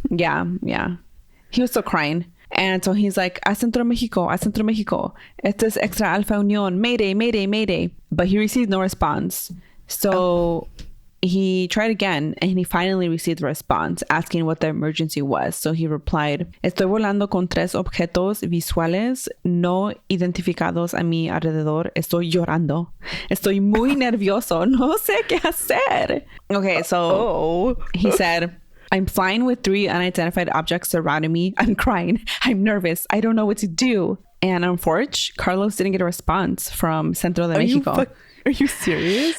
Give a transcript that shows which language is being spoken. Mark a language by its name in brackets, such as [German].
[English] Yeah. He was still crying. And so he's like, [Spanish] a Centro Mexico, esto es Extra Alpha Unión, Mayday, Mayday, [English] Mayday. But he received no response. So he tried again, and he finally received a response asking what the emergency was. So he replied, [Spanish] estoy volando con 3 objetos visuales no identificados a mi alrededor. Estoy llorando. Estoy muy nervioso. No sé qué hacer. [English] Okay, so he said, I'm flying with 3 unidentified objects surrounding me. I'm crying. I'm nervous. I don't know what to do. And unfortunately, Carlos didn't get a response from Centro de Mexico. Are you serious?